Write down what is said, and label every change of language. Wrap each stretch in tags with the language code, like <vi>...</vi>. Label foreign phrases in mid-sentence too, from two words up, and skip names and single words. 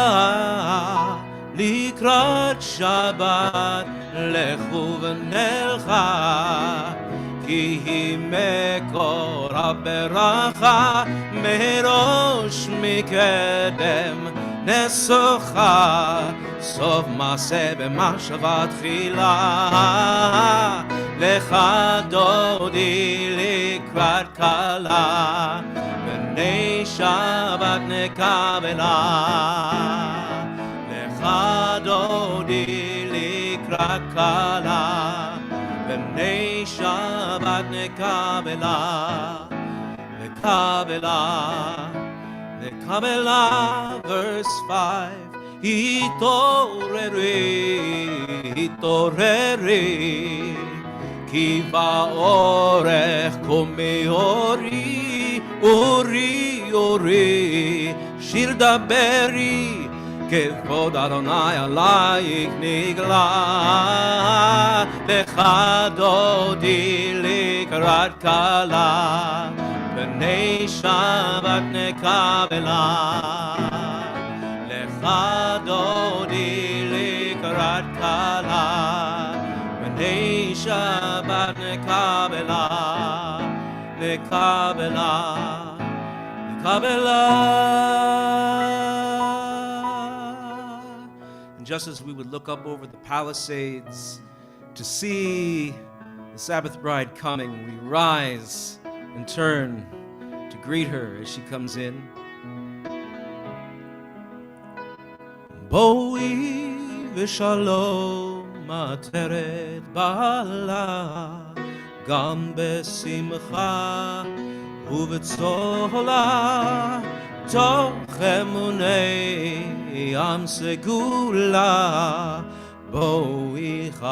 <he>לקראת שבת לכו ונלכה, כי היא מקור הברכה, מראש מקדם נסוכה, סוף מעשה במחשבה תחילה, לך דודי לקראת כלה, בני שבת נקבלה, לך דודי לקראת כלה, בני שבת נקבלה, נקבלה, נקבלה.</he> <en>Verse 5.</en> <he>התעוררי, התעוררי, כי בא אורך קומי אורי, אורי, אורי, שיר דברי, כבוד אדוני עלייך נגלה, לך דודי לקראת כלה, בני שבת נקבלה, לך דודי לקראת כלה, בני שבת נקבלה, נקבלה, נקבלה.</he> <en>Just as we would look up over the Palisades to see the Sabbath bride coming, we rise and turn to greet her as she comes in.</en> <he>בואי בשלום עטרת בעלה, גם בשמחה ובצהלה, תוך אמוני עם סגולה, בואי</he>